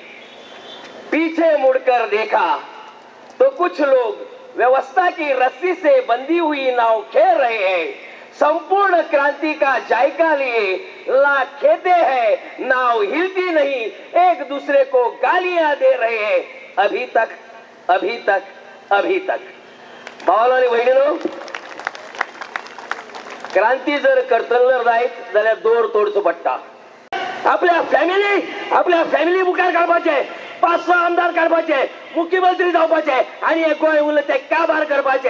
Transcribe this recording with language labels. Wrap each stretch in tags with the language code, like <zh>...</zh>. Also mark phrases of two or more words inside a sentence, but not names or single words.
<hi>पीछे मुड़कर देखा तो कुछ लोग व्यवस्था की रस्सी से बंधी हुई नाव खेल रहे हैं. संपूर्ण क्रांति का जायका लिए लाख खेते हैं, नाव हिलती नहीं, एक दूसरे को गालियां दे रहे हैं. अभी तक, अभी तक, अभी तक.</hi> <kok>भावांनो आणि बहिणींनो, क्रांती जर करतल जायत जाल्यार दोर तोडचो पडटा. आपल्या फॅमिली मुखार काडपाचे, 5-6 आमदार काडपाचे, मुख्यमंत्री जावपाचे आणि हे गोंय उरले ते काबार करपाचे.</kok>